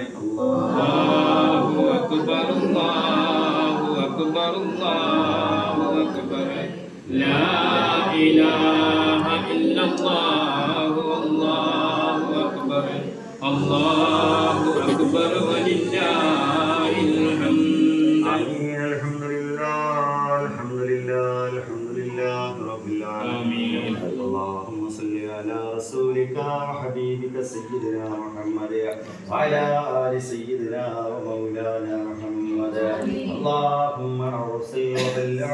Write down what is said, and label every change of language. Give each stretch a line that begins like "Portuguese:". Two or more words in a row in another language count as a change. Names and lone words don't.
Arabic: الله أكبر الله أكبر الله أكبر لا إله إلا الله الله أكبر الله أكبر ولله الحمد الحمد لله رب العالمين اللهم صل على رسولك وحبيبك سيدنا محمد وعلى آل سيدنا ومولانا محمد اللهم أرسل وبلغ